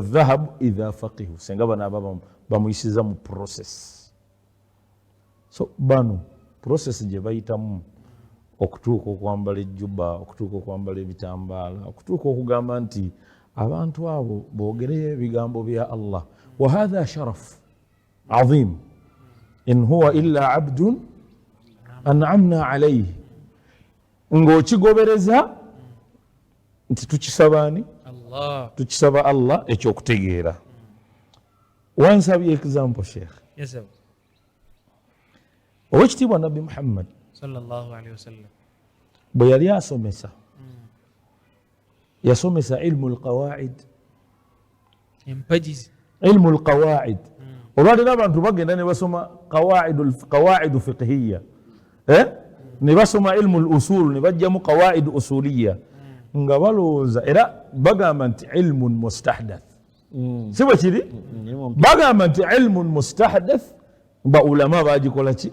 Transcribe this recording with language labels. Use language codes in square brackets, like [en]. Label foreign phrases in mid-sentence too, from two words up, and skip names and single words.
[ar] ذهبوا إذا فقهوا [lg] senga banaaba bamuyisiza mu process so bano process gye bayitamu okutuuka okwambala ejjuba okutuuka okwambala ebitambaala okutuuka okugamba nti abantu abo boogereyo ebigambo bya [ar] الله وهذا شرف عظيم إن هو إلا عبد أنعمنا عليه [lg] ng'okigobereza nti tukisabaani tukisaba allah ekyokutegeera wansabye example sheikh owekitiibwa nabbi muhammad [ar] صلى الله عليه وسلم [lg] bwe yali asomesa yasomesa [ar] علم القواعد [lg] empagizi [ar] علم القواعد [lg] olwaliro abantu bagenda ne basoma [ar] قواعد فقهية [lg] ne basoma [ar] علم الأصول [lg] ne bajjamu [ar] قواعد أصولية [lg] nga balowooza era bagamba nti [ar] علم مستحدث [lg] si bwe kiri bagamba nti [ar] علم مستحدث [lg] baulama bagikola ki